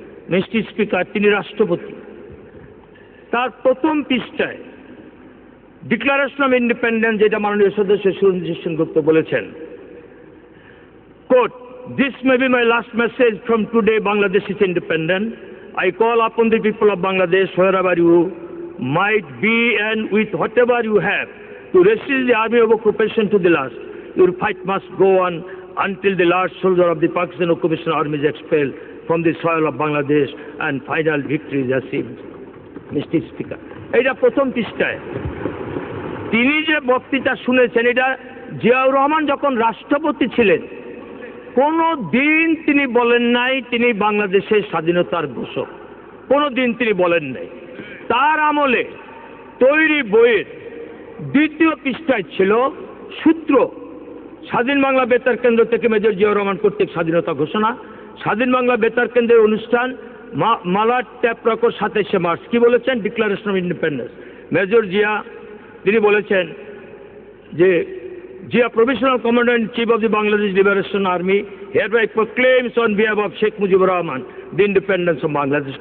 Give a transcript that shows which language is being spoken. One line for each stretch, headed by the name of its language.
Bangla: Mister speaker, তিনি রাষ্ট্রপতি। তার প্রথম পৃষ্ঠায় ডিক্লারেশন অফ ইন্ডিপেন্ডেন্স, যেটা মাননীয় সদস্য সুরঞ্জিত সেনগুপ্ত বলেছেন, coat,
English: "This may be my last message from today Bangladesh is independent. I call upon the people of Bangladesh, wherever you might be and with whatever you have, to resist the army of occupation to the last. Your fight must go on until the last soldier of the Pakistan occupation army is expelled from the soil of Bangladesh and final victory is achieved."
Bangla: Mister speaker, এটা প্রথম পৃষ্ঠায় তিনি যে বক্তৃতা শুনেছেন, এটা জিয়াউর রহমান যখন রাষ্ট্রপতি ছিলেন কোনো দিন তিনি বলেন নাই তিনি বাংলাদেশের স্বাধীনতার ঘোষক। কোনো দিন তিনি বলেন নাই। তার আমলে তৈরি বইয়ের 2য় পৃষ্ঠায় ছিল সূত্র, স্বাধীন বাংলা বেতার কেন্দ্র থেকে মেজর জিয়াউর রহমান কর্তৃক স্বাধীনতা ঘোষণা, স্বাধীন বাংলা বেতার কেন্দ্রের অনুষ্ঠান, মালার ট্যাপ রেকর্ড 27শে মার্চ। কি বলেছেন? Declaration of independence. Major Zia তিনি বলেছেন
English: যে Jia Provisional Commander-in-Chief of the Bangladesh Liberation Army hereby proclaims on behalf of Sheikh Mujibur Rahman the independence of Bangladesh.